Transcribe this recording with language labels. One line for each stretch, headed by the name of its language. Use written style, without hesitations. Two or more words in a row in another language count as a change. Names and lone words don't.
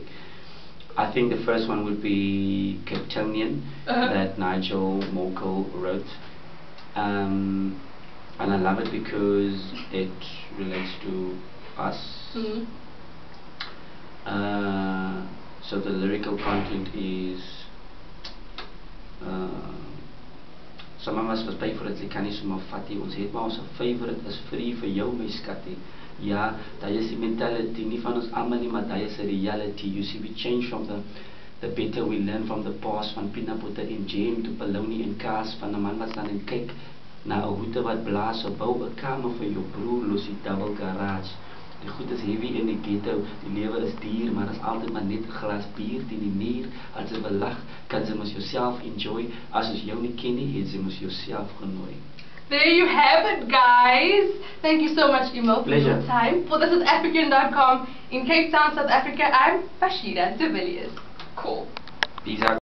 English: I think the first one would be Capetonian that Nigel Morkel wrote, and I love it because it relates to us. So the lyrical content is some of us was favorites,
Afrikaans: ek kan nie sommer vat nie. Ons het maar ons favorite is free vir jou my skatie. Ja, dat is die mentality, nie van ons almal nie, maar dat is die reality.
English: You see, we change from the better we learn from the past,
Afrikaans: van
English: peanut butter
Afrikaans: en jam to bologna en kaas, van 'n man wat staan en kyk na 'n hoete wat blaas, op bou 'n kamer vir jou broer, los die
English: double garage.
Afrikaans: Die goed is heavy in die ghetto, die lewe is duur, maar is altyd maar net 'n glas bier teen die muur. As jy belag, kan jy mos
English: yourself enjoy.
Afrikaans: As jy jou nie ken nie, het jy mos yourself genooi.
English: There you have it, guys. Thank you so much, Emo, for your time. For the SouthAfrican.com in Cape Town, South Africa, I'm Bashida de Villiers. Cool. Peace out.